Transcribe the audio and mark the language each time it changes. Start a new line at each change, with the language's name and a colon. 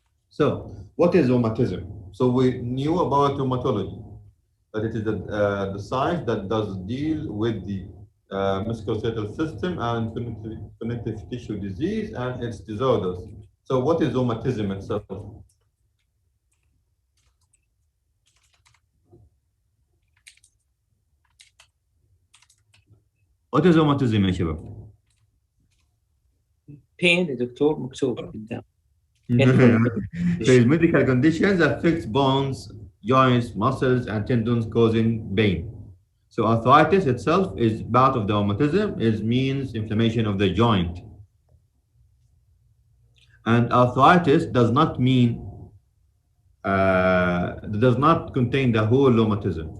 English: So, what is rheumatism? So we knew about rheumatology, that it is the science that does deal with the musculoskeletal system and connective tissue disease and its disorders. So what is rheumatism itself? What is rheumatism
Arabic: يا شباب؟
English: pain
Arabic: يا دكتور مكتوبة قدام.
English: So it's medical conditions affect bones, joints, muscles, and tendons, causing pain. So arthritis itself is part of the rheumatism. It means inflammation of the joint. And arthritis does not mean does not contain the whole rheumatism.